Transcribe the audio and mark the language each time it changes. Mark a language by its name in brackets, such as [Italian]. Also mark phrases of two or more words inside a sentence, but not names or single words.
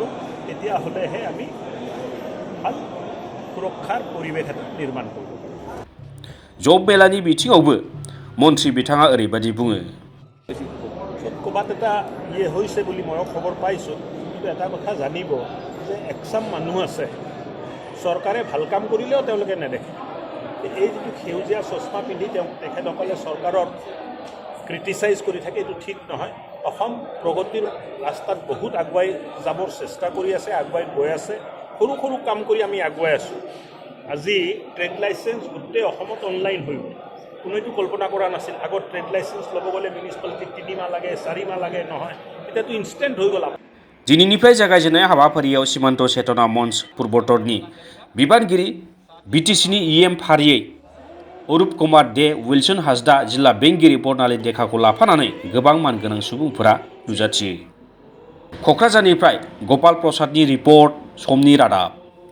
[Assamese] তেতিয়াহ'লেহে আমি ভাল সুৰক্ষাৰ পৰিৱেশ এটা নিৰ্মাণ কৰিব পাৰোঁ। [Bodo] जब मेलानि बिथिङावबो मन्थ्रि बिथाङा ओरैबायदि बुङो। [Assamese] ক'ৰবাত এটা হৈছে বুলি ময়ো খবৰ পাইছোঁ, কিন্তু এটা কথা জানিব যে একচাম মানুহ আছে চৰকাৰে ভাল কাম কৰিলেও তেওঁলোকে নেদেখে। এই যিটো সেউজীয়া চশমা পিন্ধি তেখেতসকলে চৰকাৰৰ ক্ৰিটিচাইজ কৰি থাকে, এইটো ঠিক নহয়। অসম প্ৰগতিৰ ৰাস্তাত বহুত আগুৱাই যাবৰ চেষ্টা কৰি আছে, আগুৱাই গৈ আছে। সৰু সৰু কাম কৰি আমি আগুৱাই আছোঁ। আজি [English] trade licence [Assamese] গোটেই অসমত অনলাইন হৈ গ'ল। কোনোৱেতো কল্পনা কৰা নাছিল। আগত [English] trade licence [Assamese] ল'ব গ'লে মিউনিচিপালিটিত 3 মাহ লাগে, 4 মাহ লাগে, নহয় এতিয়াতো ইনষ্টেণ্ট হৈ গ'ল। [Bodo] दिनैनिफ्राय जागायजेननाय हाबाफारियाव सीमान्त चेतना मन्च फुटबलनि बिबानगिरि BTCनि EM फारियै अरुप कुमार दे, विल्सन हासदा, जिल्ला बेंगिरि बर्नाली देखाखौ लाफानानै गोबां मानगोनां सुबुंफोरा नुजाथियो। क'क्राझारनिफ्राय गपाल प्रसादनि रिपर्ट, समनि रादाब।